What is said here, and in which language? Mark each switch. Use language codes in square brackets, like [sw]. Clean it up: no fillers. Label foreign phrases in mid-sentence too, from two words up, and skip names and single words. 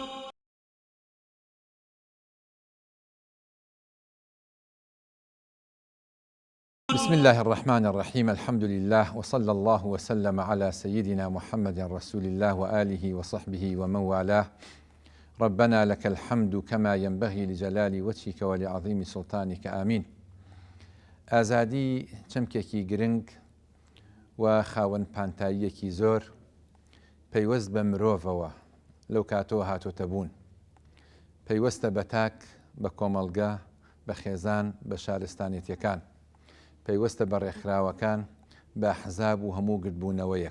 [ar] بسم الله الرحمن الرحيم. الحمد لله وصلى الله وسلم على سيدنا محمد رسول الله وآله وصحبه ومن والاه. ربنا لك الحمد كما ينبغي لجلال وجهك ولعظيم سلطانك آمين. [ckb] ئازادی چەمکێکی گرنگ و خاوەن پانتاییەکی زۆر پەیوەست بە مرۆڤەوە لەو کاتەوە هاتۆتە بوون. پەیوەستە بە تاک، بە کۆمەڵگە، بە خێزان، بە شارستانێتیەکان، پەیوەستە بە ڕێکخراوەکان، بە ئەحزاب و هەموو گرتبوونەوەیەک.